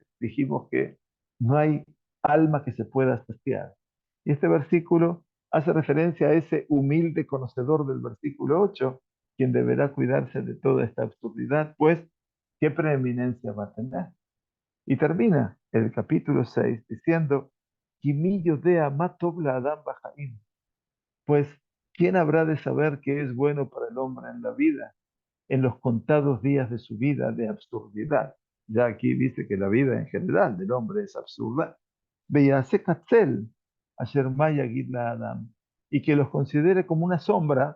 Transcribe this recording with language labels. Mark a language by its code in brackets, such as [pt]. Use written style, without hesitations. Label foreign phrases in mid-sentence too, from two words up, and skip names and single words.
[es] Dijimos que no hay alma que se pueda saciar. Y este versículo hace referencia a ese humilde conocedor del versículo 8, quien deberá cuidarse de toda esta absurdidad, pues, ¿qué preeminencia va a tener? Y termina el capítulo 6 diciendo, [he] "Kimi yodea ma tov la'adam b'chaim", [es] pues, ¿quién habrá de saber qué es bueno para el hombre en la vida, en los contados días de su vida de absurdidad? Ya aquí dice que la vida en general del hombre es absurda. [he] Veyase katzel, asher maya la Adam, [es] y que los considere como una sombra.